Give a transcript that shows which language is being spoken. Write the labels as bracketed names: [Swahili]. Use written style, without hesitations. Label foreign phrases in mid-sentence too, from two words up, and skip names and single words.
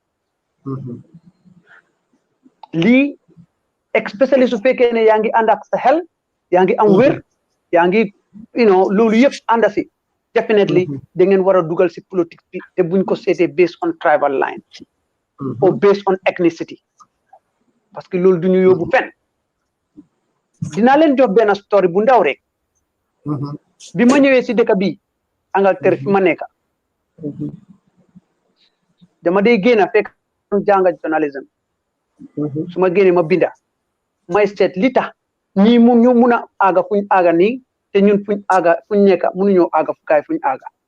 [Wolof] lii especially su fekkee ne yaa ngi ànd ak sa xel yaa ngi am wér yaa ngi loolu yëpp ànd si definitely da ngeen war a dugal si politique bi te buñ ko seetee [English] based on tribal line or based on ethnicity [French] parce que [Wolof] loolu du ñu yóbbu fenn dinaa leen jox benn story bu ndaw rek bi ma ñëwee si dëkk bi Angleterre fi ma nekk dama day génn fekk jàng journalism su ma génnee ma binda may seet li tax ñii ñu mun a aaga fuñ aaga nii te ñun fuñ nekk mënuñoo aaga fu kaay fuñ aaga